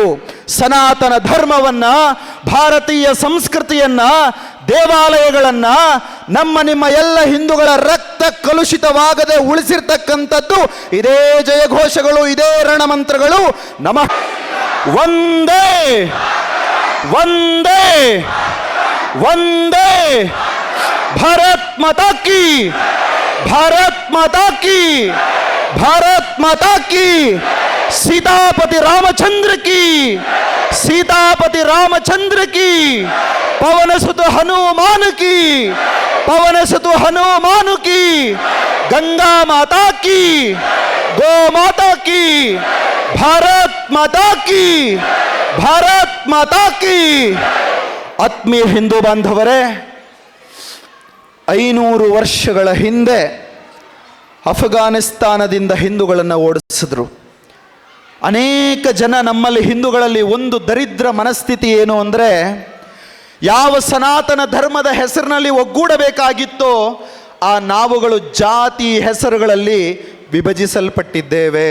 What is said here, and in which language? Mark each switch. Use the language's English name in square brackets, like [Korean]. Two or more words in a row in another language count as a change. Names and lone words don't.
[Kannada] ಸನಾತನ ಧರ್ಮವನ್ನ, ಭಾರತೀಯ ಸಂಸ್ಕೃತಿಯನ್ನ, ದೇವಾಲಯಗಳನ್ನ, ನಿಮ್ಮ ಎಲ್ಲ ಹಿಂದೂಗಳ ರಕ್ತ ಕಲುಷಿತವಾಗದೆ ಉಳಿಸಿರ್ತಕ್ಕಂಥದ್ದು ಇದೇ ಜಯಘೋಷಗಳು, ಇದೇ ರಣಮಂತ್ರಗಳು. [Hindi] नमः वंदे वंदे वंदे भारत माता की, भारत माता की, भारत माता की. सीतापति रामचंद्र की, सीतापति रामचंद्र की. पवन सुत हनुमान की, पवन सुत हनुमान की. गंगा माता की, गो माता की, भारत माता की, भारत माता की. [Kannada] ಆತ್ಮೀಯ ಹಿಂದೂ ಬಾಂಧವರೇ, 500 ವರ್ಷಗಳ ಹಿಂದೆ ಅಫ್ಘಾನಿಸ್ತಾನದಿಂದ ಹಿಂದೂಗಳನ್ನು ಓಡಿಸಿದ್ರು. ಅನೇಕ ಜನ ನಮ್ಮಲ್ಲಿ ಹಿಂದೂಗಳಲ್ಲಿ ಒಂದು ದರಿದ್ರ ಮನಸ್ಥಿತಿ ಏನು ಅಂದರೆ, ಯಾವ ಸನಾತನ ಧರ್ಮದ ಹೆಸರಿನಲ್ಲಿ ಒಗ್ಗೂಡಬೇಕಾಗಿತ್ತೋ ಆ ನಾವುಗಳು ಜಾತಿ ಹೆಸರುಗಳಲ್ಲಿ ವಿಭಜಿಸಲ್ಪಟ್ಟಿದ್ದೇವೆ.